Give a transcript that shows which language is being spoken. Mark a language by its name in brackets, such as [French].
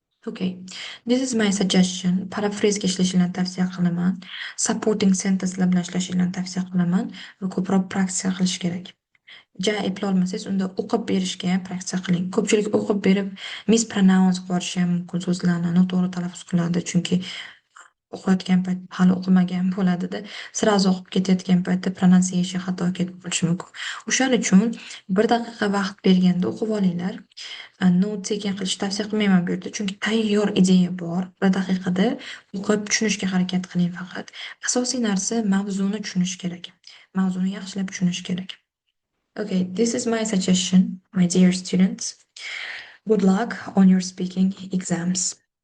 [English] Okay, this is my suggestion. [Uzbek] Paraphrase ishlashingizni tavsiya qilaman. Supporting sentencelar bilan ishlashingizni tavsiya qilaman va ko'proq praktика qilish kerak. Ja eplolmasangiz, unda o'qib berishga ham praktика qiling. Ko'pchilik o'qib berib mispronounce qilishi ham mumkin, so'zlarni noto'g'ri talaffuz qiladi, chunki o'qiyotgan payt hali o'qimagan bo'ladida, sirazi o'qib ketayotgan paytda pronunciation xato ketib qolishi mumkin. O'shaning uchun 1 daqiqa vaqt berganda o'qib olinglar. Note taking qilishni tavsiya qilmayman bu yerda, chunki tayyor ideya bor. 1 daqiqada o'qib tushunishga harakat qiling faqat. Asosiy narsa mavzuni tushunish kerak. mavzuni yaxshilab tushunish kerak. [English] Okay, this is my suggestion, my dear students. Good luck on your speaking exams.